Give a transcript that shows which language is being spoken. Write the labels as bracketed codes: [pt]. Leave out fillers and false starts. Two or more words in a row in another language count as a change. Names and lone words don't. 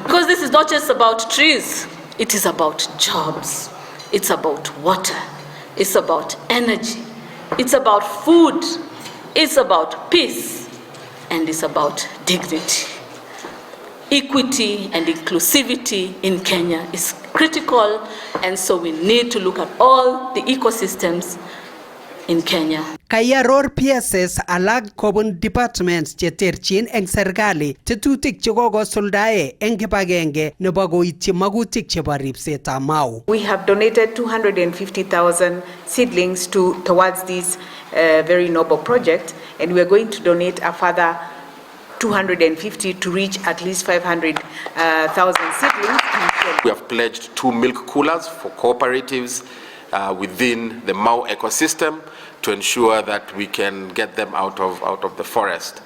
[en] Because this is not just about trees, it is about jobs, it's about water, it's about energy, it's about food, it's about peace, and it's about dignity. Equity and inclusivity in Kenya is critical, and so we need to look at all the ecosystems in Kenya. [kln] Kayaror PSS alak kobun departments cheterchin eng serikali tetutik chekokosuldae eng kibagenge nebo koityi magutik chebo ripsetab Mau. [en] We have donated 250,000 seedlings towards this very noble project, and we are going to donate a further 250 to reach at least 500,000 seedlings. We have pledged 2 milk coolers for cooperatives within the Mau ecosystem to ensure that we can get them out of the forest.